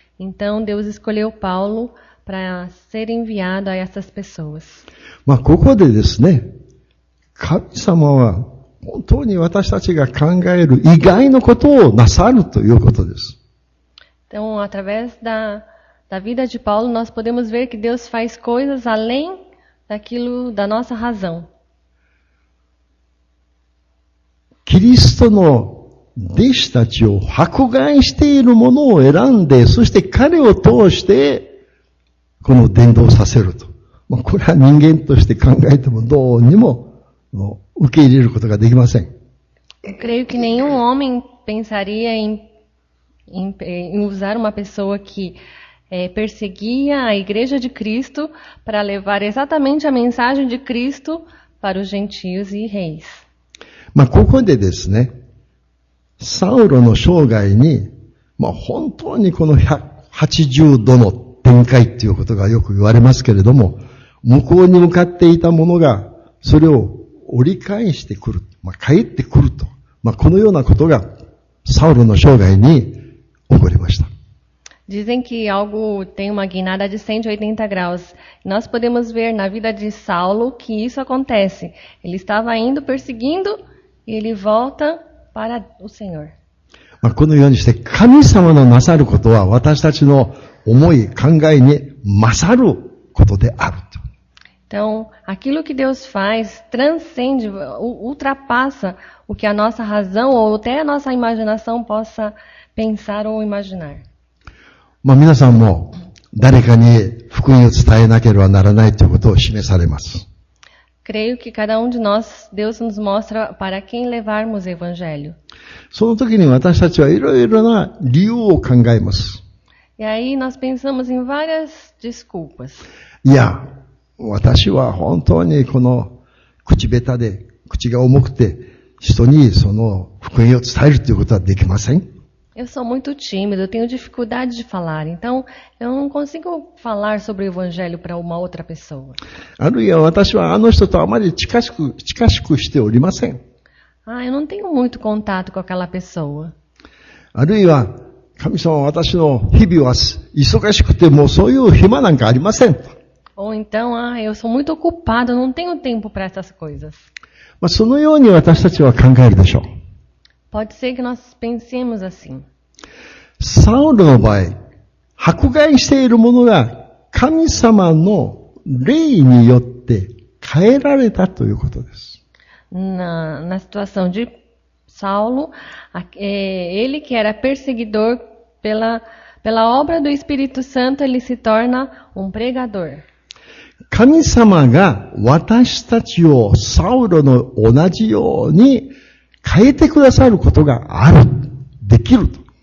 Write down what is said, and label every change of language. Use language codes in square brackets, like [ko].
[pt] Então Deus escolheu Paulo para ser enviado a essas pessoas. [ja] まあ、ここでですね、神様は本当に私たちが考える以外のことをなさるということです。 [pt] Então, através da vida de Paulo, nós podemos ver que Deus faz coisas além daquilo da nossa razão. [ja] キリストの弟子たちを迫害しているものを選んで、そして彼を通して、この伝道させると。まあ、これは人間として考えてもどうにも受け入れることができません。 [pt] Eu creio que nenhum homem pensaria em usar uma pessoa que perseguia a igreja de Cristo para levar exatamente a mensagem de Cristo para os gentios e reis. [ja] まあ、ここでですね、サウロの生涯に、まあ、本当にこの180度の展開ということがよく言われますけれども、向こうに向かっていたものが、それを折り返してくる。まあ、帰ってくると。まあ、このようなことが、サウロの生涯に起こりました。 [pt] Dizem que algo tem uma guinada de 180 graus. Nós podemos ver na vida de Saulo que isso acontece. Ele estava indo perseguindo e ele volta para o Senhor. [ja] まあ、このようにして神様のなさることは私たちの思い、考えに勝ることであると。 [pt] Então, aquilo que Deus faz transcende, ultrapassa o que a nossa razão ou até a nossa imaginação possa pensar ou imaginar. [ja] まあ、皆さんも誰かに福音を伝えなければならないということを示されます。 [pt] Creio que cada de nós, Deus nos mostra para quem levarmos o Evangelho. [ja] その時に私たちはいろいろな理由を考えます。 [pt] E aí nós pensamos em várias desculpas. [ja] いや、私は本当にこの口下手で、口が重くて、人にその福音を伝えるということはできません。 [pt] Eu sou muito tímido, eu tenho dificuldade de falar, então eu não consigo falar sobre o Evangelho para uma outra pessoa. [ja] あるいは私はあの人とあまり近しくしておりません。 [pt] Eu não tenho muito contato com aquela pessoa. [ja] あるいは、神様は私の日々は忙しくてもうそういう暇なんかありません。 [pt] Ou então, eu sou muito ocupado, eu não tenho tempo para essas coisas. [ja] まあ、そのように私たちは考えるでしょう。 [pt] Pode ser que nós pensemos assim. [ja] サウルの場合、迫害しているものが神様の霊によって変えられたということです。 [pt] Na situação de Saulo, ele que era perseguidor pela obra do Espírito Santo, ele se torna um pregador. [ja] 神様が私たちをサウルの同じように変えてくださることがある、できると。